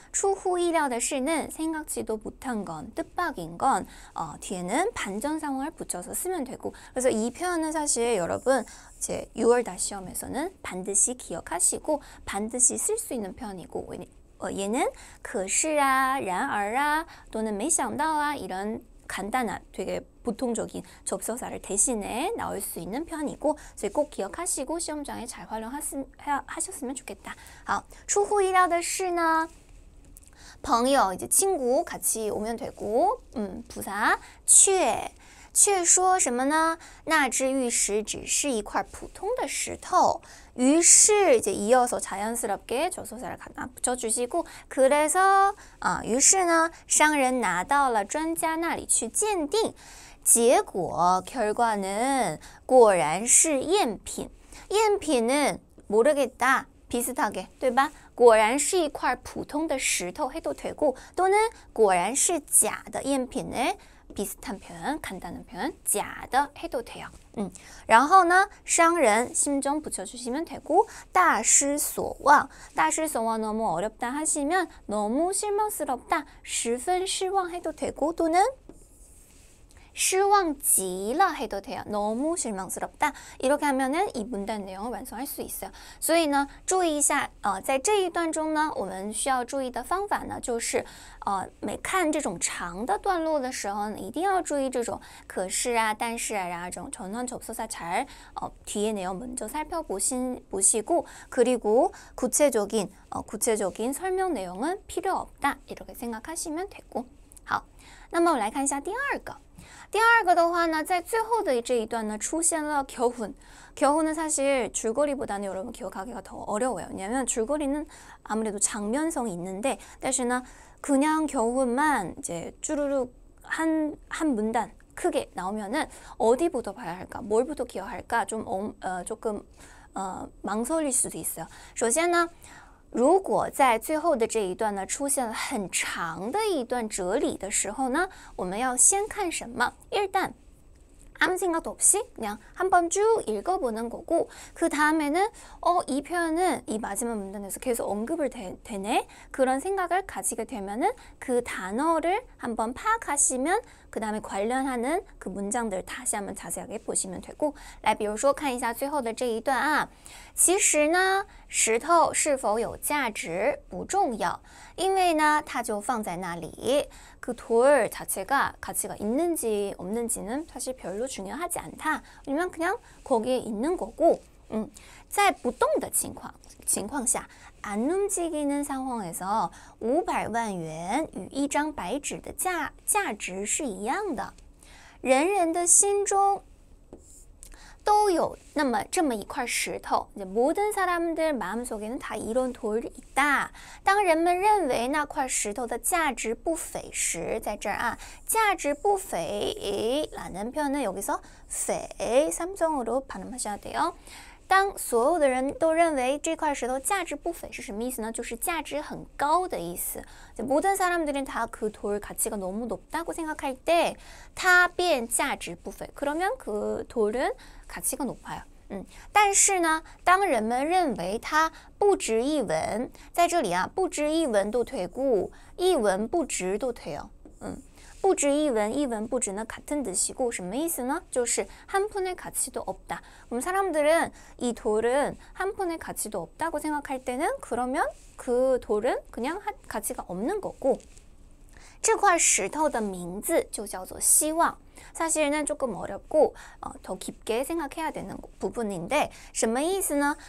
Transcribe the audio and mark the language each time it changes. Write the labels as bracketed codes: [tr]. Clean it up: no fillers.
[zh] 出乎意料的是 [ko] 는 생각지도 못한 건, 뜻밖인 건 뒤에는 반전 상황을 붙여서 쓰면 되고, 그래서 이 표현은 사실 여러분 이제 6월다 시험에서는 반드시 기억하시고 반드시 쓸 수 있는 표현이고, 얘는 [zh] 可是啊, 然而啊, [ko] 또는 [zh] 没想到啊, [ko] 이런 간단한 되게 보통적인 접속사를 대신에 나올 수 있는 표현이고, 그래서 꼭 기억하시고 시험장에 잘 활용하셨으면 좋겠다. [zh] 好,出乎意料的是呢, 朋友 [ko] 이제 친구 같이 오면 되고, 부사 [zh] 却说什么呢? 那只玉石只是一块普通的石头. [ko] 于是 이제 이어서 자연스럽게 접속사를 갖다 붙여주시고, 그래서 于是呢, [zh] 商人拿到了专家那里去鉴定. 结果 [ko] 결과는 [zh] 果然是赝品. [ko] 赝品은 모르겠다, 비슷하게, [zh] 对吧? 果然是一块普通的石头 [ko] 해도 되고, 또는 [zh] 果然是假的赝品 [ko] 을 비슷한 표현, 간단한 표현, 假的 해도 돼요. [zh] 然后呢, [ko] 商人 심정 붙여주시면 되고, [zh] 大失所望. [ko] 大失所望 너무 어렵다 하시면 너무 실망스럽다, [zh] 十分失望 [ko] 해도 되고, 또는 [zh] 失望极了 [ko] 해도 돼요. 너무 실망스럽다. 이렇게 하면은 이 문단 내용을 완성할 수 있어요. [zh] 所以呢, 注意一下,在这一段中呢, 我们需要注意的方法呢, 就是每看这种长的段落的时候呢, 一定要注意这种可是啊, 但是啊, [ko] 这种전원 접속사 잘 뒤에 내용 먼저 살펴보시고, 그리고 구체적인 설명 내용은 필요 없다. 이렇게 생각하시면 되고. [zh] 好,那么我们来看一下第二个。第二个的话呢, 在最后的这一段呢, 出现了 겨훈. [ko] 겨훈은 사실 줄거리보다는 여러분 기억하기가 더 어려워요. 왜냐면 줄거리는 아무래도 장면성이 있는데, [zh] 但是呢, [ko] 그냥 겨훈만 이제 쭈루룩 한 문단 크게 나오면은 어디부터 봐야 할까, 뭘부터 기억할까 조금 망설일 수도 있어요. [zh] 首先呢, 如果在最后的这一段呢，出现了很长的一段哲理的时候呢，我们要先看什么？ [ko] 일단 아무 생각도 없이 그냥 한번 쭉 읽어보는 거고, 그 다음에는 이 표현은 이 마지막 문단에서 계속 언급을 되네? 그런 생각을 가지게 되면은 그 단어를 한번 파악하시면 그 다음에 관련하는 그 문장들 다시 한번 자세하게 보시면 되고, [zh] 来比如说看一下最后的这一段啊，其实呢石头是否有价值不重要，因为呢它就放在那里， [ko] 그 돌 자체가 가치가 있는지 없는지는 사실 별로 중요하지 않다. 왜냐면 그냥 거기에 있는 거고, [zh] 在不动的情况下, [ko] 안 움직이는 상황에서 [zh] 500万元与一张白纸的价值是一样的。人人的心中都有那么这么一块石头， [ko] 모든 사람들 마음속에는 다 이런 돌이 있다. [zh] 当人们认为那块石头的价值不菲时, 在这儿啊, 价值不菲 [ko] 라는 표현은 여기서 [zh] 菲 [ko] 삼성으로 발음하셔야 돼요. [zh] 当所有的人都认为这块石头价值不菲是什么意思呢？就是价值很高的意思。 [ko] 모든 사람들은 다 그 돌 가치가 너무 높다고 생각할 때, [zh] 它变价值不菲, [ko] 그러면 그 돌은 가치가 높아요. [zh] 但是呢, 当人们认为它不值一文, 在这里啊, 不值一文도 되고, 一文不值도 돼요. 不值一文, 一文不值는 [ko] 같은 뜻이고, [zh] 什么意思呢? [ko] 就是한 푼의 가치도 없다. 그럼 사람들은 이 돌은 한 푼의 가치도 없다고 생각할 때는, 그러면 그 돌은 그냥 가치가 없는 거고, [zh] 这块石头的名字就叫做希望. [ko] 사실은 조금 어렵고 더 깊게 생각해야 되는 부분인데, [zh] 什么意思呢?